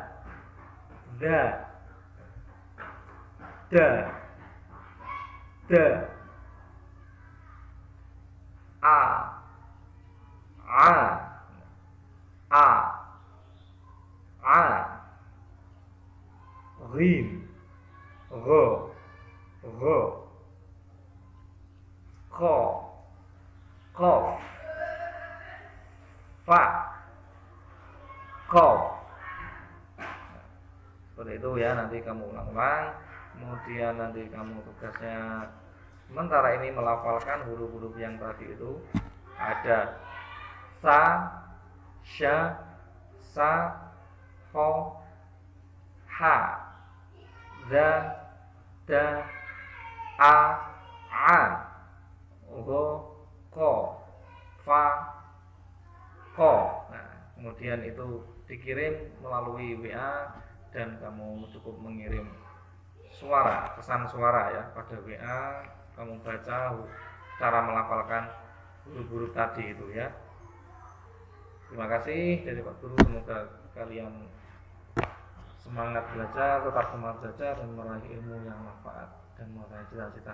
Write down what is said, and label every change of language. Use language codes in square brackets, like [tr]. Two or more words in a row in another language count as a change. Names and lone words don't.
[ar] أ، غين، غ، خ، ق، ف, ق. [id] Seperti itu ya. Nanti kamu ulang-ulang. Kemudian nanti kamu tugasnya sementara ini melafalkan huruf-huruf yang tadi itu. [ar] Ada ثا، شا، صا، خا، حا, ظا، ضا، عا، غا، قا، فا، قا. [id] Nah, kemudian itu dikirim melalui WA dan kamu cukup mengirim suara, pesan suara ya pada WA. Kamu baca cara melafalkan huruf-huruf tadi itu ya. Terima kasih dari Pak Guru. Semoga kalian semangat belajar, tetap semangat belajar dan meraih ilmu yang manfaat dan meraih cita-cita.